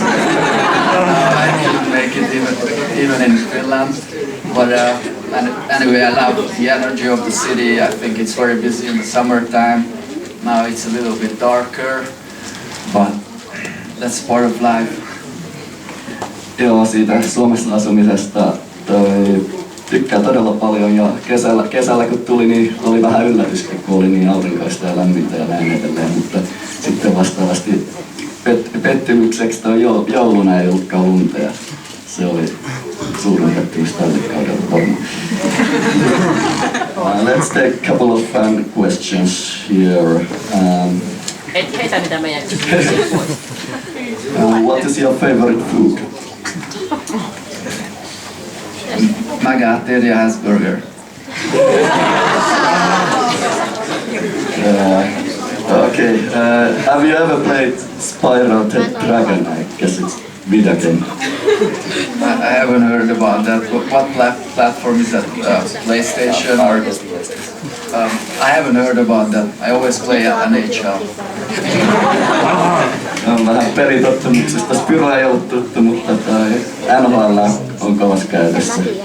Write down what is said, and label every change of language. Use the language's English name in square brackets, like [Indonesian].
[English] I couldn't make it even in Finland. But anyway, I love the energy of the city. I think it's very busy in the summertime. Now it's a little bit darker, but that's part of life. [Finnish] Joo, siitä Suomessa asumisesta tykkää todella paljon, ja kesällä kun tuli, niin oli vähän yllätyskin, kun oli niin aurinkoista ja lämmintä ja näin edelleen, mutta sitten vastaavasti pettymykseksi jouluna ei ollutkaan lunta, ja se oli suurin pettymys tälle kaudella varmaan. [English] Let's take a couple of fun questions here. [Finnish] Heitä mitä meidän [English] what is your favorite food? Magateria has burger. Okay. Have you ever played Spyro the Dragon? I guess it's video game. I haven't heard about that. What platform is that? PlayStation or? I haven't heard about that. I always play at NHL. [Finnish] On vähän pelitottumuksesta. Spyro ei ollut tuttu, mutta NHL on kovassa käytössä.